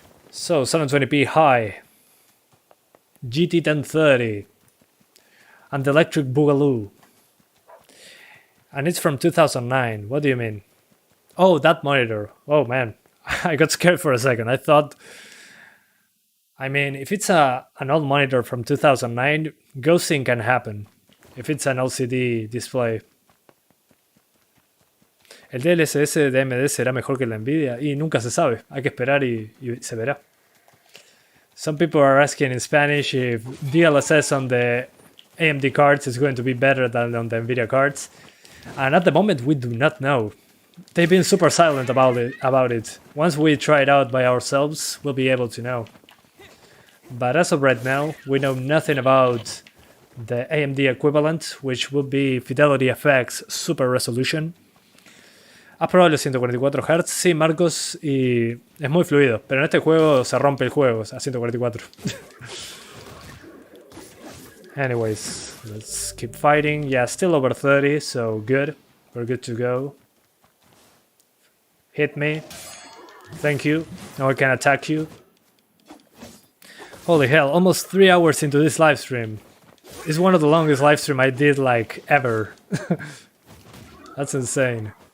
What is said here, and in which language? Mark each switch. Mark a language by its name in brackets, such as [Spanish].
[English] So 720p high. GT 1030 and the Electric Boogaloo, and it's from 2009. What do you mean? Oh, that monitor. Oh man, I got scared for a second. I thought, I mean, if it's an old monitor from 2009, ghosting can happen if it's an LCD display. [Spanish] El DLSS de AMD será mejor que la Nvidia y nunca se sabe. Hay que esperar y se verá. [English] Some people are asking in Spanish if DLSS on the AMD cards is going to be better than on the Nvidia cards. And at the moment, we do not know. They've been super silent about it. Once we try it out by ourselves, we'll be able to know. But as of right now, we know nothing about the AMD equivalent, which would be Fidelity FX Super Resolution. [Spanish] ¿Has probado los 144 Hz? Sí, Marcos, y es muy fluido, pero en este juego se rompe el juego a 144. [English] Anyways, let's keep fighting. Yeah, still over 30, so good. We're good to go. Hit me. Thank you. Now I can attack you. Holy hell, almost 3 hours into this live stream. It's one of the longest live stream I did, like, ever. That's insane.